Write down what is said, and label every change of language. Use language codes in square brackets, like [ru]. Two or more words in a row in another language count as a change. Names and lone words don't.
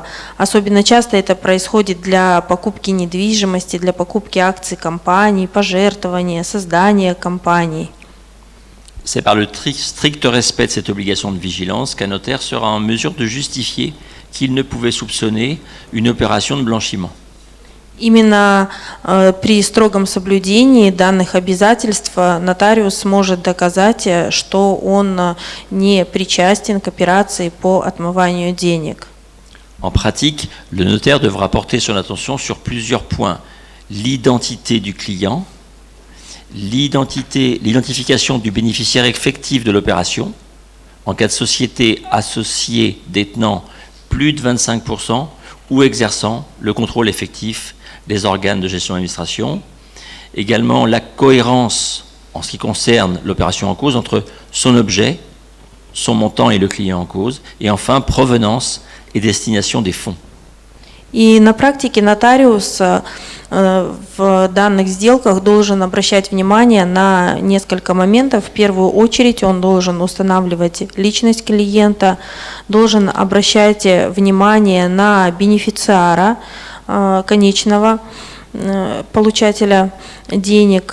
[ru] Особенно часто это происходит для покупки недвижимости, для покупки акций компаний, пожертвования, создания компаний. [fr] C'est par le strict respect de cette obligation de vigilance qu'un notaire sera en mesure de justifier qu'il ne pouvait soupçonner une opération de blanchiment. [ru] Именно при строгом соблюдении данных обязательств нотариус сможет доказать, что он не причастен к операции по отмыванию денег. [fr] En pratique, le notaire devra porter son attention sur plusieurs points. L'identité du client, l'identification du bénéficiaire effectif de l'opération, en cas de société associée détenant plus de 25% ou exerçant le contrôle effectif des organes de gestion et d'administration. Également la cohérence en ce qui concerne l'opération en cause entre son objet, son montant et le client en cause, et enfin provenance et destination des fonds. [ru] И на практике нотариус в данных сделках должен обращать внимание на несколько моментов. В первую очередь он должен устанавливать личность клиента, должен обращать внимание на бенефициара конечного получателя денег.